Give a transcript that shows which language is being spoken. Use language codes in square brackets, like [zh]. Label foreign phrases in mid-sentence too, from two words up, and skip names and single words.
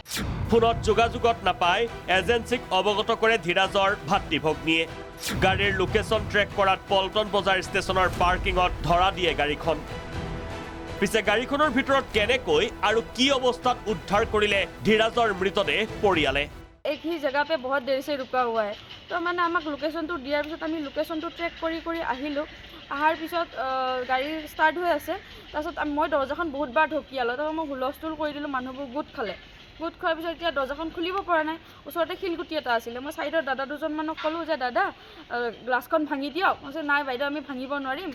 [as] ফোনত যোগাযোগত নাপায় এজেন্সিক অৱগত কৰে ধীৰাজৰ ভাতৃ ভগ্নীয়ে গাড়ীৰ লোকেশ্যন ট্ৰেক কৰাত পল্টন বজাৰ ষ্টেচনৰ পাৰ্কিঙত ধৰা দিয়ে গাড়ীখন পিছে গাড়ীখনৰ ভিতৰত কেনেকৈ আৰু কি অৱস্থাত উদ্ধাৰ কৰিলে ধীৰাজৰ মৃতদেহ পৰিয়ালে [hi] एक ही जगह पे बहुत देर से रुका हुआ है तो मैंने [as] आमक लोकेशनটো দিয়াৰ পিছত আমি লোকেশনটো ট্ৰেক কৰি আহিলোঁ আহাৰ পিছত গাড়ী ষ্টাৰ্ট হৈ আছে তাৰপিছত মই দৰ্জাখন বহুতবাৰ ঢকিয়ালোঁ তাৰপৰা মই হুলস্থুল কৰি দিলোঁ মানুহবোৰ গোট খালে গোট খোৱাৰ পিছত এতিয়া দৰ্জাখন খুলিব পৰা নাই ওচৰতে শিলগুটি এটা আছিলে মই চাইডৰ দাদা দুজনমানক ক'লোঁ যে দাদা গ্লাছখন ভাঙি দিয়ক মই কৈছোঁ নাই বাইদেউ আমি ভাঙিব নোৱাৰিম